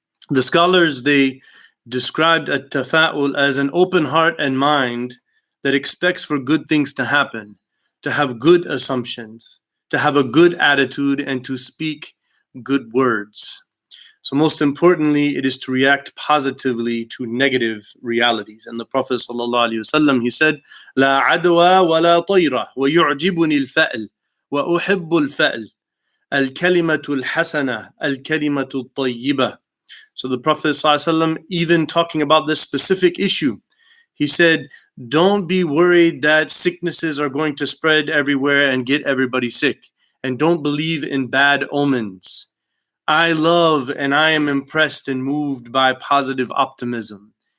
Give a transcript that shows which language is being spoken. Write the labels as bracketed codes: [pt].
[en] The scholars, they described at-tafa'ul as an open heart and mind that expects for good things to happen, to have good assumptions, to have a good attitude, and to speak good words. So most importantly, it is to react positively to negative realities. And the Prophet ﷺ, he said, [ar] لا عدوى ولا طيرة ويعجبني الفأل وأحب الفأل الكلمة الحسنة الكلمة الطيبة. [en] So the Prophet ﷺ, even talking about this specific issue, he said, don't be worried that sicknesses are going to spread everywhere and get everybody sick. And don't believe in bad omens. I love and I am impressed and moved by positive optimism.